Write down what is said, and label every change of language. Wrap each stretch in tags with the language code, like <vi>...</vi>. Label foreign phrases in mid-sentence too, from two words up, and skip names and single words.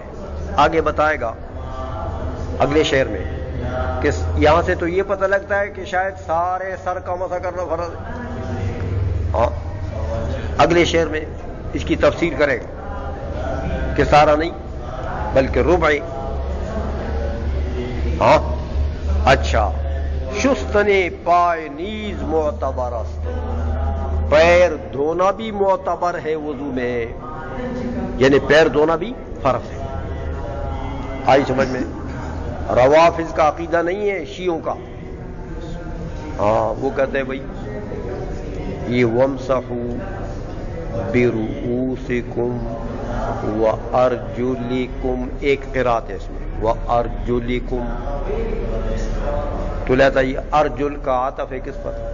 <ur>آگے بتائے گا اگلے شعر میں کہ یہاں سے تو یہ پتہ لگتا ہے کہ شاید سارے سر کا مسح کرنا فرض ہے. اگلے شعر میں اس کی تفسیر کرے گا کہ سارا نہیں بلکہ ربع. اچھا،</ur> <fa>شستن پائے نیز معتبر است،</fa> <ur>پیر دھونا بھی معتبر ہے وضو میں، یعنی پیر دھونا بھی فرض ہے. آئی سمجھ میں؟ روافض کا عقیدہ نہیں ہے، شیعوں کا. وہ کہتے ہیں بھائی یہ</ur> <ar>وامسحوا برؤوسکم وارجلکم،</ar> <ur>ایک قرات ہے اس میں وارجلکم، تو لہذا یہ ارجل کا عطف ہے کس پر؟</ur>